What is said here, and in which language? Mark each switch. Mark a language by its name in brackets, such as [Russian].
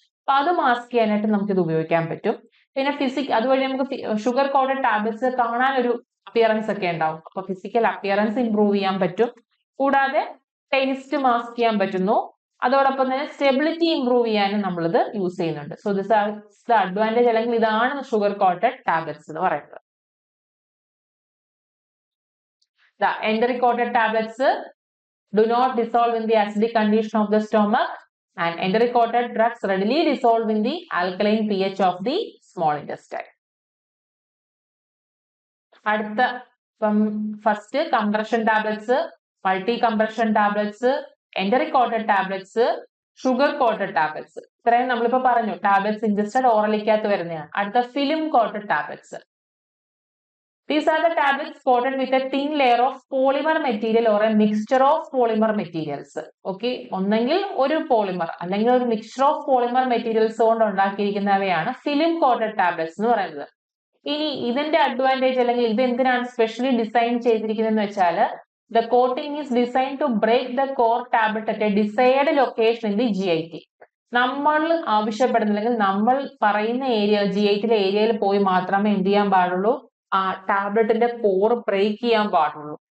[Malayalam] അപ്പൊ അത് മാസ്ക് ചെയ്യാനായിട്ട് നമുക്ക് ഇത് ഉപയോഗിക്കാൻ പറ്റും. പിന്നെ അതുവഴി നമുക്ക് ഷുഗർ കോട്ടഡ് ടാബ്ലറ്റ്സ് കാണാൻ ഒരു അപ്പിയറൻസ് ഒക്കെ ഉണ്ടാവും. അപ്പൊ ഫിസിക്കൽ അപ്പിയറൻസ് ഇംപ്രൂവ് ചെയ്യാൻ പറ്റും. കൂടാതെ ടേസ്റ്റ് മാസ്ക് ചെയ്യാൻ പറ്റുന്നു. അതോടൊപ്പം തന്നെ സ്റ്റെബിലിറ്റി ഇംപ്രൂവ് ചെയ്യാനും നമ്മളിത് യൂസ് ചെയ്യുന്നുണ്ട്. [English] so this are the advantage, [Malayalam] അല്ലെങ്കിൽ ഇതാണ് ഷുഗർ കോട്ടഡ് ടാബ്ലറ്റ്സ് എന്ന് പറയുന്നത്. [English] The enteric coated tablets do not dissolve in the acidic condition of the stomach, and enteric coated drugs readily dissolve in the alkaline pH of the small intestine. [Malayalam] അടുത്ത first compression tablets multi compression tablets, enteric coated tablets, sugar quoted tablets. ഇത്രയും നമ്മളിപ്പോ പറഞ്ഞു tablets ingested ഓറലിക്കകത്ത് വരുന്നതാണ്. അടുത്ത film quoted tablets. [English] These are the tablets coated with a thin layer of polymer material or a mixture of polymer materials. [Malayalam] Okay, ഒന്നെങ്കിൽ ഒരു polymer അല്ലെങ്കിൽ ഒരു mixture of polymer materials കൊണ്ട് ഉണ്ടാക്കിയിരിക്കുന്നവയാണ് ഫിലിം കോട്ടഡ് ടാബ്ലറ്റ്സ് എന്ന് പറയുന്നത്. ഇനി ഇതിന്റെ അഡ്വാൻറ്റേജ് അല്ലെങ്കിൽ ഇത് എന്തിനാണ് സ്പെഷ്യലി ഡിസൈൻ ചെയ്തിരിക്കുന്നതെന്ന് വെച്ചാൽ [English] the coating is designed to break the core tablet at a desired location in the GIT. [Malayalam] നമ്മൾ ആവശ്യപ്പെടുന്നില്ലെങ്കിൽ നമ്മൾ പറയുന്ന ഏരിയ GITയിലെ ഏരിയയിൽ പോയി മാത്രമേ എന്ത് ചെയ്യാൻ പാടുള്ളൂ, ആ ടാബ്ലറ്റിന്റെ കോർ ബ്രേക്ക് ചെയ്യാൻ പാടുള്ളൂ.